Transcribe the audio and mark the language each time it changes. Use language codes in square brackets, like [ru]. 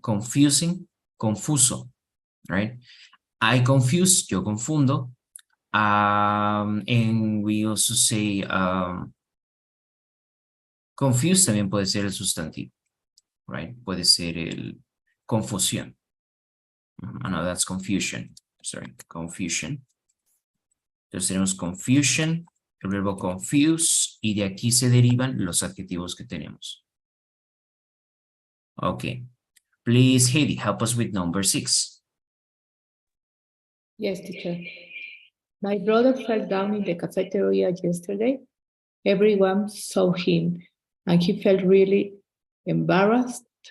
[en] Confusing, [es] confuso, [en] right? I confuse, [es] yo confundo. [en] And we also say confused [es] también puede ser el sustantivo, [en] right? [es] Puede ser el confusión. [en] No, that's confusion. [es] Sorry, confusion. Entonces tenemos confusion, el verbo confuse, y de aquí se derivan los adjetivos que tenemos. [en] Okay. Please, Heidi, help us with number 6. Yes, teacher. My brother fell down in the cafeteria yesterday. Everyone saw him, and he felt really embarrassed.